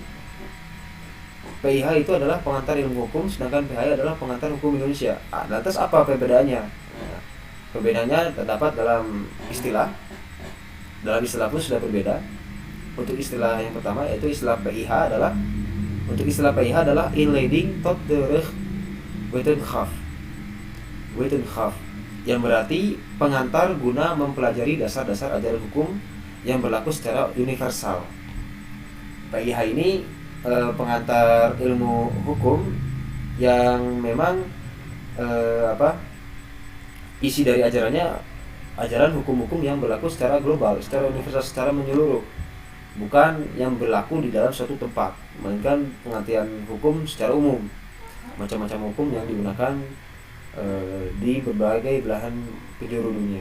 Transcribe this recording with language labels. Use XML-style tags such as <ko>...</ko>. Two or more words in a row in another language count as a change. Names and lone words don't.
<id>PIH itu adalah pengantar ilmu hukum, sedangkan PHI adalah pengantar hukum Indonesia. Lantas apa perbedaannya? Perbedaannya terdapat dalam istilah. Dalam istilah pun sudah berbeda. Untuk istilah yang pertama, yaitu istilah PIH adalah</id> <nl>inleiding tot de rug wetenschap,</nl> <id>yang berarti pengantar guna mempelajari dasar-dasar ajaran hukum yang berlaku secara universal. PIH ini pengantar ilmu hukum yang memang isi dari ajaran hukum-hukum yang berlaku secara global, secara universal, secara menyeluruh, bukan yang berlaku di dalam suatu tempat, melainkan pengertian hukum secara umum, macam-macam hukum yang digunakan di berbagai belahan penjuru dunia.</id>